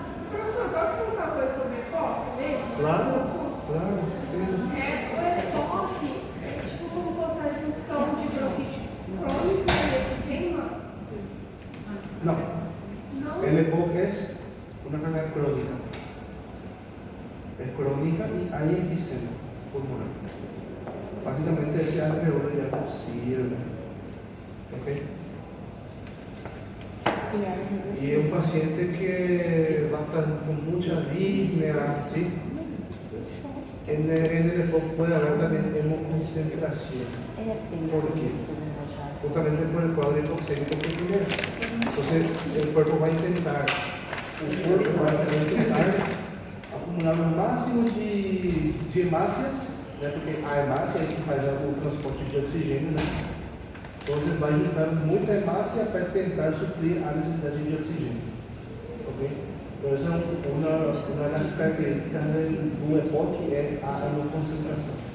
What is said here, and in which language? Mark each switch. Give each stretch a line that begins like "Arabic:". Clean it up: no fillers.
Portuguese: Professor, posso perguntar uma coisa sobre EPOC mesmo? Claro, claro. O EPOC é tipo como fosse a junção de bronquite crônica e efizema?
Spanish: No.
Portuguese: Não?
Spanish: El EPOC es una enfermedad crónica. Es crónica y hay enfisema pulmonar. Básicamente ese alveolo ya no sirve. ¿Ok? Y es un paciente que va a estar con mucha disnea, ¿sí? En el EPOC puede haber también hemoconcentración. ¿Por qué? Justamente por el cuadro hipoxémico que tiene. Entonces el cuerpo va a intentar acumular
Portuguese: o máximo de hemácias, né? Porque a hemácia é que faz o transporte de oxigênio, né? Então vai juntar muita hemácia para tentar suprir a necessidade de oxigênio. Ok? Então essa é uma das características do EPOC, é a hemoconcentração.